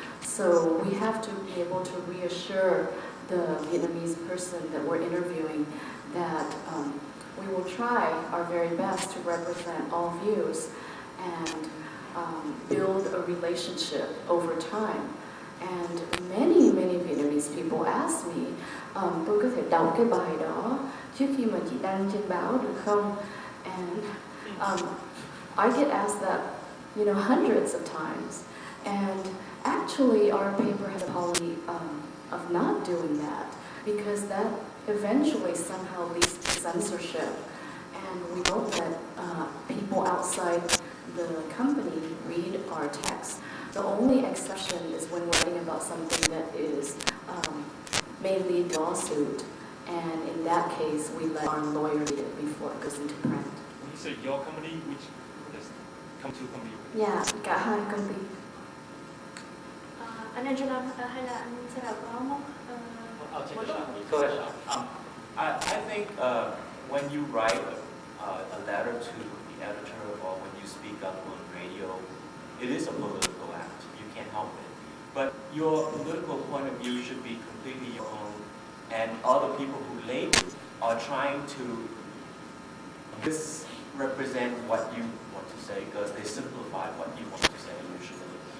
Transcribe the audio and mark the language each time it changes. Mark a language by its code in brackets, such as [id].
[en] So we have to be able to reassure the Vietnamese person that we're interviewing that we will try our very best to represent all views and build a relationship over time. And many Vietnamese people ask me, [vi] tôi có thể đọc cái bài đó trước khi mà chị đăng trên báo được không? [en] And I get asked that, hundreds of times. And actually, our paper had a policy of not doing that, because that eventually somehow leads to censorship. And we hope that people outside the company read our text. The only exception is when we're writing about something that is may lead lawsuit, and in that case, we let our lawyer read it before it goes into print. When you say your company, which does come to company? Yeah, [vi] cả hai công ty. Anh Angela hay là anh sẽ là có một [en] I'll take a shot. Go ahead. I think when you write a letter to the editor or when you speak up on radio, it is a political act. You can't help it. But your political point of view should be completely your own, and other people who label are trying to misrepresent what you want to say because they simplify what you want to say usually.